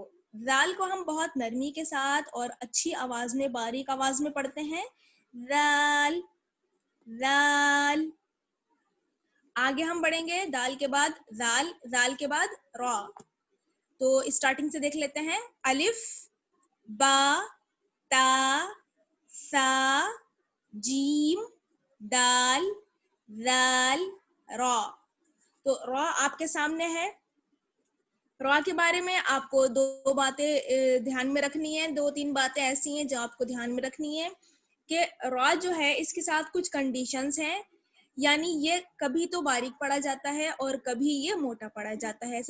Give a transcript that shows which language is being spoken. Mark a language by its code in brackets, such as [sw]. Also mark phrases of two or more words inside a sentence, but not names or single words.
[ur] زال کو ہم بہت نرمی کے ساتھ اور اچھی آواز میں، باریک آواز میں پڑھتے ہیں. زال، زال، آگے ہم بڑھیں گے، دال کے بعد زال، زال کے بعد را. تو اسٹارٹنگ سے دیکھ لیتے ہیں. الف، با، تا، سا، جیم، دال، زال، را. تو را آپ کے سامنے ہے. را کے بارے میں آپ کو دو باتیں دھیان میں رکھنی ہے، 2-3 باتیں ایسی ہیں جو آپ کو دھیان میں رکھنی ہے کہ را جو ہے اس کے ساتھ کچھ کنڈیشنز ہیں، یعنی یہ کبھی تو باریک پڑا جاتا ہے اور کبھی یہ موٹا پڑا جاتا ہے.